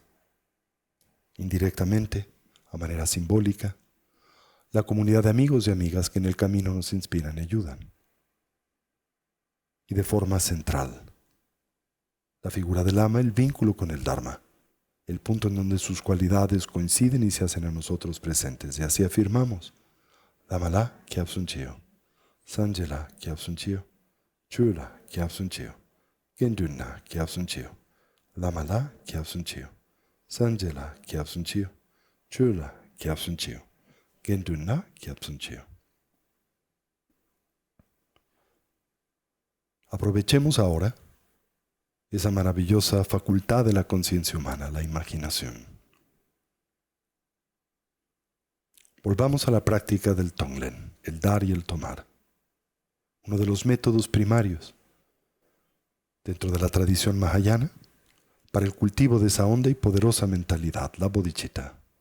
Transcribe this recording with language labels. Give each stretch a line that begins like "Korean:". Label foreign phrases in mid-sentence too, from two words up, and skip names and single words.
Spanish: Indirectamente, a manera simbólica, la comunidad de amigos y amigas que en el camino nos inspiran y ayudan. Y de forma central, la figura del Lama, el vínculo con el Dharma, el punto en donde sus cualidades coinciden y se hacen a nosotros presentes. Y así afirmamos:
Tibetan: བླ་མ་ལ་ སྐྱབས་སུ་ མཆིའོ། སངས་རྒྱས་ལ་ སྐྱབས་སུ་ མཆིའོ། ཆོས་ལ་ སྐྱབས་སུ་ མཆིའོ། དགེ་འདུན་ལ་ སྐྱབས་སུ་ མཆིའོ། བླ་མ་ལ་ སྐྱབས་སུ་ མཆིའོ། སངས་རྒྱས་ལ་ སྐྱབས་སུ་ མཆིའོ། ཆོས་ལ་ སྐྱབས་སུ་ མཆིའོ། དགེ་འདུན་ལ་ སྐྱབས་སུ་ མཆིའོ.
Spanish: Aprovechemos ahora esa maravillosa facultad de la conciencia humana, la imaginación. Volvamos a la práctica del Tonglen, el dar y el tomar, uno de los métodos primarios dentro de la tradición mahayana para el cultivo de esa honda y poderosa mentalidad, la bodhicitta.